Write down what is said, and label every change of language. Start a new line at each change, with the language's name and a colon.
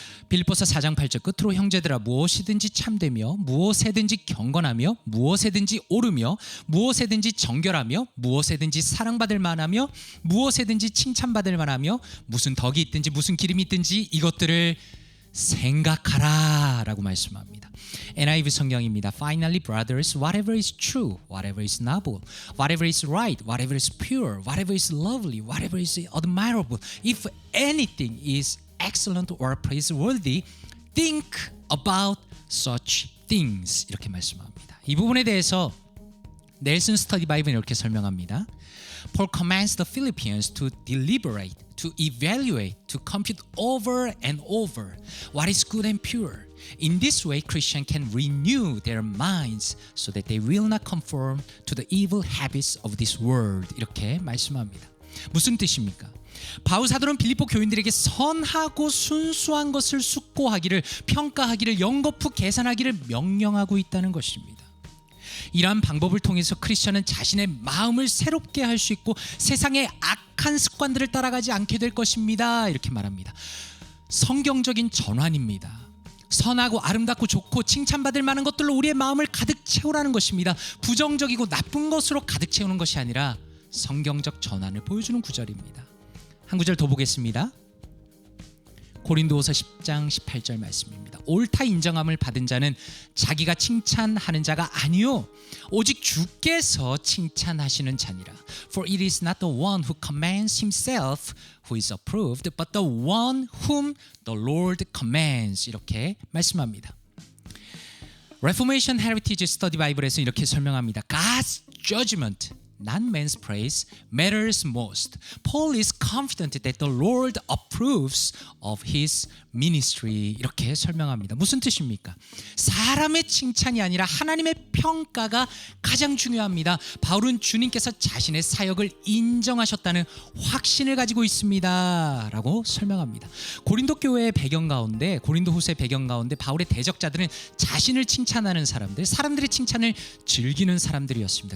Korean: 빌립보서 4장 8절 끝으로 형제들아 무엇이든지 참되며 무엇에든지 경건하며 무엇에든지 옳으며 무엇에든지 정결하며 무엇에든지 사랑받을 만하며 무엇에든지 칭찬받을 만하며 무슨 덕이 있든지 무슨 기름이 있든지 이것들을 생각하라 라고 말씀합니다. NIV 성경입니다.
English: Finally, brothers, whatever is true, whatever is noble, whatever is right, whatever is pure, whatever is lovely, whatever is admirable, if anything is excellent or praiseworthy, think about such things.
Korean: 이렇게 말씀합니다. 이 부분에 대해서 넬슨 스터디 바이블은 이렇게 설명합니다.
English: Paul commands the Philippians to deliberate, to evaluate, to compute over and over what is good and pure. In this way, Christians can renew their minds so that they will not conform to the evil habits of this world.
Korean: 이렇게 말씀합니다. 무슨 뜻입니까? 바울 사도는 빌립보 교인들에게 선하고 순수한 것을 숙고하기를, 평가하기를, 연거푸 계산하기를 명령하고 있다는 것입니다. 이러한 방법을 통해서 크리스천은 자신의 마음을 새롭게 할 수 있고 세상의 악한 습관들을 따라가지 않게 될 것입니다. 이렇게 말합니다. 성경적인 전환입니다. 선하고 아름답고 좋고 칭찬받을 만한 것들로 우리의 마음을 가득 채우라는 것입니다. 부정적이고 나쁜 것으로 가득 채우는 것이 아니라 성경적 전환을 보여주는 구절입니다. 한 구절 더 보겠습니다. 고린도후서 10장 18절 말씀입니다. 옳다 인정함을 받은 자는 자기가 칭찬하는 자가 아니요 오직 주께서 칭찬하시는 자니라.
English: For it is not the one who commands himself who is approved, but the one whom the Lord commands.
Korean: 이렇게 말씀합니다.
English: Reformation Heritage Study Bible에서
Korean: 이렇게 설명합니다.
English: God's judgment, not man's praise, matters most. Paul is confident that the Lord approves of his ministry.
Korean: 이렇게 설명합니다. 무슨 뜻입니까? 사람의 칭찬이 아니라 하나님의 평가가 가장 중요합니다. 바울은 주님께서 자신의 사역을 인정하셨다는 확신을 가지고 있습니다 라고 설명합니다. 고린도 교회의 배경 가운데, 고린도 후서의 배경 가운데 바울의 대적자들은 자신을 칭찬하는 사람들, 사람들의 칭찬을 즐기는 사람들이었습니다.